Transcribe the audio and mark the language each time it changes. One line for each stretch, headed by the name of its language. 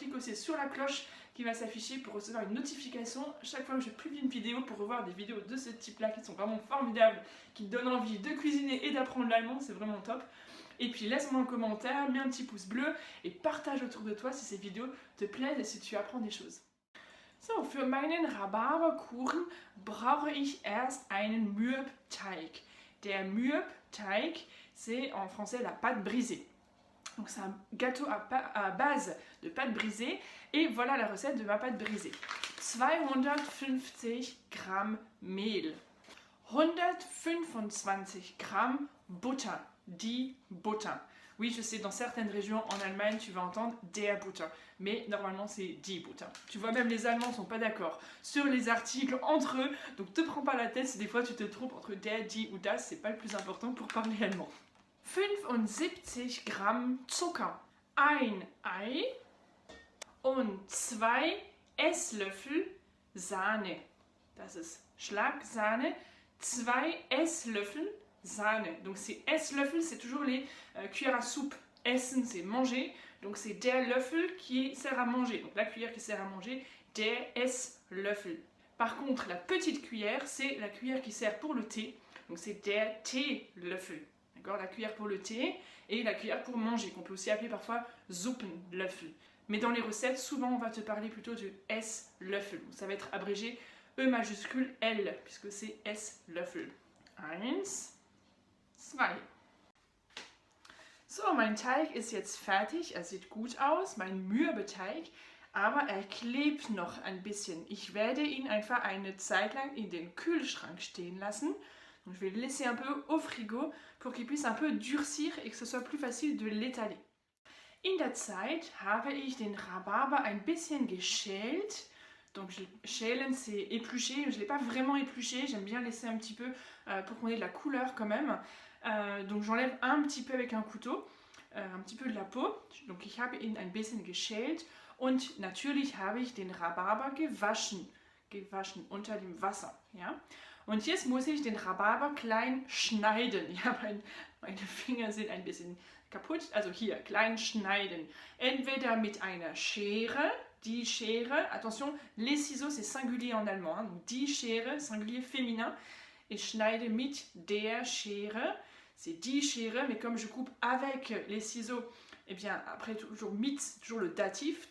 French: Clique aussi sur la cloche qui va s'afficher pour recevoir une notification chaque fois que je publie une vidéo, pour revoir des vidéos de ce type-là qui sont vraiment formidables, qui te donnent envie de cuisiner et d'apprendre l'allemand, c'est vraiment top. Et puis laisse-moi un commentaire, mets un petit pouce bleu et partage autour de toi si ces vidéos te plaisent et si tu apprends des choses.
German: So, für meinen Rhabarberkuchen brauche ich erst einen Mürbteig. Der Mürbteig,
French: c'est en français la pâte brisée. Donc c'est un gâteau à base de pâte brisée et voilà la recette de ma pâte brisée.
German: 250 Gramm Mehl, 125 Gramm Butter, die Butter.
French: Oui, je sais, dans certaines régions en Allemagne, tu vas entendre
German: der Butter,
French: mais normalement c'est
German: die Butter.
French: Tu vois, même les Allemands sont pas d'accord sur les articles entre eux, donc te prends pas la tête si des fois tu te trompes entre der, die ou das, c'est pas le plus important pour parler allemand.
German: 75 Gramm Zucker, ein Ei und 2 Esslöffel Sahne. Das ist Schlagsahne, 2 Esslöffel Sahne.
French: Donc c'est Esslöffel, c'est toujours les cuillères à soupe. Essen, c'est manger. Donc c'est
German: der Löffel
French: qui sert à manger. Donc la cuillère qui sert à manger,
German: der Esslöffel.
French: Par contre, la petite cuillère, c'est la cuillère qui sert pour le thé. Donc c'est
German: der Teelöffel.
French: D'accord, la cuillère pour le thé et la cuillère pour manger, qu'on peut aussi appeler parfois Suppenlöffel. Mais dans les recettes, souvent on va te parler plutôt de Esslöffel. Ça va être abrégé E majuscule L, puisque c'est Esslöffel. 1, 2.
German: So, mein Teig ist jetzt fertig. Er sieht gut aus, mein Mürbeteig, aber er klebt noch ein bisschen. Ich werde ihn einfach eine Zeit lang in den Kühlschrank stehen lassen.
French: Donc, je vais le laisser un peu au frigo pour qu'il puisse un peu durcir et que ce soit plus facile de l'étaler.
German: In der Zeit habe ich den Rhabarber ein bisschen geschält.
French: Donc schälen, c'est éplucher. Je ne l'ai pas vraiment épluché, j'aime bien laisser un petit peu pour qu'on ait de la couleur quand même. Donc j'enlève un petit peu avec un couteau, un petit peu de la peau.
German: Donc ich habe ihn ein bisschen geschält und natürlich habe ich den Rhabarber gewaschen unter dem Wasser. Ja? Und jetzt muss ich den Rhabarber klein schneiden. Ja, meine Finger sind ein bisschen kaputt. Also hier, klein schneiden. Entweder mit einer Schere, die Schere.
French: Attention, les ciseaux, c'est singulier en allemand. Hein, donc
German: die Schere,
French: singulier féminin.
German: Et schneide mit der Schere.
French: C'est
German: die Schere,
French: mais comme je coupe avec les ciseaux, et bien après toujours mit, c'est toujours le datif.